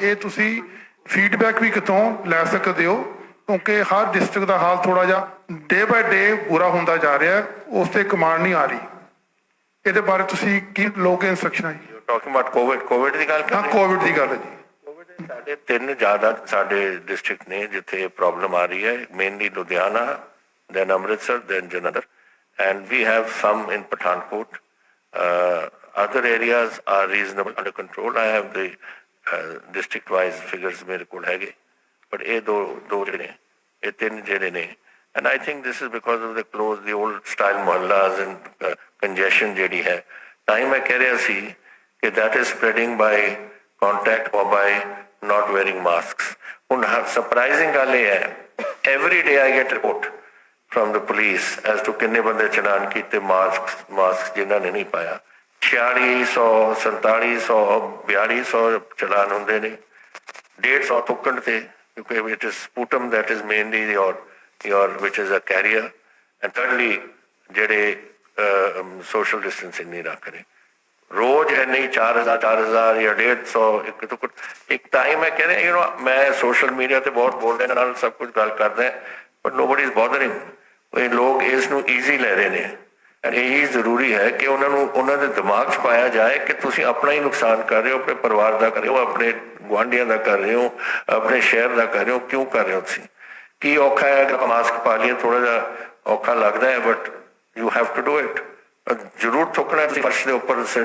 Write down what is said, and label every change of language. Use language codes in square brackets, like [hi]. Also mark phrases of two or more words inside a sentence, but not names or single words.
[pa] ਇਹ ਤੁਸੀਂ ਫੀਡਬੈਕ ਵੀ ਕਿਤੋਂ ਲੈ ਸਕਦੇ ਹੋ, ਕਿਉਂਕਿ ਹਰ ਡਿਸਟ੍ਰਿਕਟ ਦਾ ਹਾਲ ਥੋੜਾ ਜਿਹਾ [en] day by day [pa] ਬੁਰਾ ਹੁੰਦਾ ਜਾ ਰਿਹਾ, ਉਸ ਤੇ ਕਮਾਂਡ ਨਹੀਂ ਆ ਰਹੀ। ਇਹਦੇ ਬਾਰੇ ਤੁਸੀਂ ਕੀ ਲੋਗੇ ਇੰਸਟਰਕਸ਼ਨ ਹੈ ਜੀ? [en] talking about [pa] ਕੋਵਿਡ ਦੀ ਗੱਲ ਕਰ ਰਹੇ? ਹਾਂ, ਕੋਵਿਡ ਦੀ ਗੱਲ ਹੈ ਜੀ। ਸਾਡੇ ਤਿੰਨ ਜ਼ਿਆਦਾ ਸਾਡੇ ਡਿਸਟ੍ਰਿਕਟ ਨੇ ਜਿੱਥੇ ਪ੍ਰੋਬਲਮ ਆ ਰਹੀ ਹੈ, ਮੇਨਲੀ ਲੁਧਿਆਣਾ, then ਅੰਮ੍ਰਿਤਸਰ, then ਜਲੰਧਰ, [en] and we have some in Pathankot. Other areas are reasonable under control. I have the district wise figures [pa] ਮੇਰੇ ਕੋਲ ਹੈਗੇ, [en] but [pa] ਇਹ ਦੋ ਜਿਹੜੇ ਨੇ ਇਹ ਤਿੰਨ ਜਿਹੜੇ ਨੇ [en] and I think this is because of the old style mohallas and congestion [pa] ਜਿਹੜੀ ਹੈ ਤਾਂ ਹੀ ਮੈਂ ਕਹਿ ਰਿਹਾ ਸੀ ਕਿ [en] that is spreading by contact or by not wearing masks. [pa] ਹੁਣ surprising ਗੱਲ ਇਹ ਹੈ [en] every day I get report from the police as to [pa] ਕਿੰਨੇ ਬੰਦੇ ਚਲਾਨ ਕੀਤੇ ਮਾਸਕ ਜਿਨ੍ਹਾਂ ਨੇ ਨਹੀਂ ਪਾਇਆ 4600 4700 4200 ਚਲਾਨ ਹੁੰਦੇ ਨੇ 150 ਤੁੱਕਣ ਤੇ ਕਿਉਂਕਿ [en] it is sputum that is mainly your which is a carrier and thirdly [pa] ਜਿਹੜੇ [en] social distancing [pa] ਨਹੀਂ ਰੱਖ ਰਹੇ ਰੋਜ਼ ਇੰਨੇ 4000 ਜਾਂ 150 ਇੱਕ ਟਾਈਮ ਮੈਂ ਕਹਿ ਰਿਹਾ ਮੈਂ ਸੋਸ਼ਲ ਮੀਡੀਆ ਤੇ ਬਹੁਤ ਬੋਲਦੇ ਨਾਲ ਸਭ ਕੁਝ ਗੱਲ ਕਰਦਾ [en] but nobody is bothering [pa] ਇਹ ਲੋਕ ਇਸ ਨੂੰ ਈਜ਼ੀ ਲੈ ਰਹੇ ਨੇ ਇਹੀ ਜ਼ਰੂਰੀ ਹੈ ਕਿ ਉਹਨਾਂ ਦੇ ਦਿਮਾਗ 'ਚ ਪਾਇਆ ਜਾਏ ਕਿ ਤੁਸੀਂ ਆਪਣਾ ਹੀ ਨੁਕਸਾਨ ਕਰ ਰਹੇ ਹੋ ਆਪਣੇ ਪਰਿਵਾਰ ਦਾ ਕਰ ਰਹੇ ਹੋ ਆਪਣੇ ਗੁਆਂਢੀਆਂ ਦਾ ਕਰ ਰਹੇ ਹੋ ਆਪਣੇ ਸ਼ਹਿਰ ਦਾ ਕਰ ਰਹੇ ਹੋ ਕਿਉਂ ਕਰ ਰਹੇ ਹੋ ਤੁਸੀਂ ਕੀ ਔਖਾ ਹੈ ਅਗਰ ਮਾਸਕ ਪਾ ਲਈਏ ਥੋੜਾ ਜਿਹਾ ਔਖਾ ਲੱਗਦਾ ਹੈ [en] but you have to do it [pa] ਜ਼ਰੂਰ ਥੁੱਕਣਾ ਤੁਸੀਂ ਫਰਸ਼ ਦੇ ਉੱਪਰ